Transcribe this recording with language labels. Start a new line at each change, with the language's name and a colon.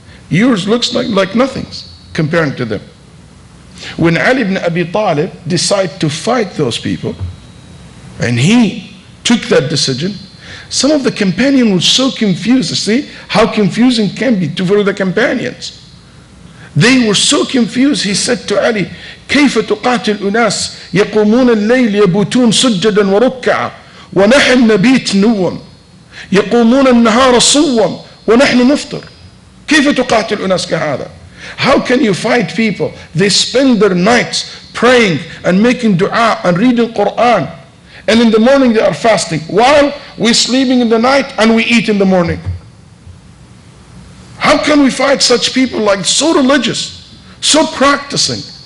English: Yours looks like nothings comparing to them. When Ali ibn Abi Talib decided to fight those people, and he took that decision, some of the companions were so confused. You see how confusing can be for the companions. They were so confused. He said to Ali,
Arabic: كيف تقاتل أناس يقومون الليل يبوتون سجدا وركعا ونحن نبيت نوم يقومون النهار صوم ونحن نفطر كيف تقاتل أناس كهذا?
English: How can you fight people? They spend their nights praying and making dua and reading Quran, and in the morning they are fasting, while we're sleeping in the night and we eat in the morning. How can we fight such people, like so religious, so practicing?